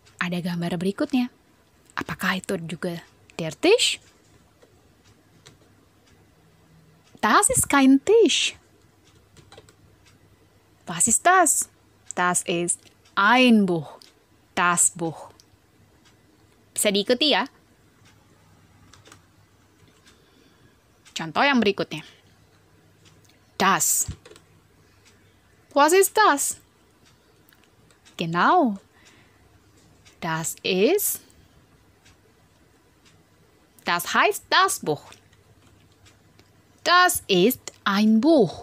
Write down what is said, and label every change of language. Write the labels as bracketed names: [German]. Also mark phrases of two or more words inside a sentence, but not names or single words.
[Indonesian] Pada gambar berikutnya, apakah itu juga [German] der Tisch? Das ist kein Tisch. Was ist das? Das ist ein Buch. Das Buch. [Indonesian] Bisa diikuti ya? Contoh yang berikutnya. [German] Das. Was ist das? Genau. Das heißt das Buch. Das ist ein Buch.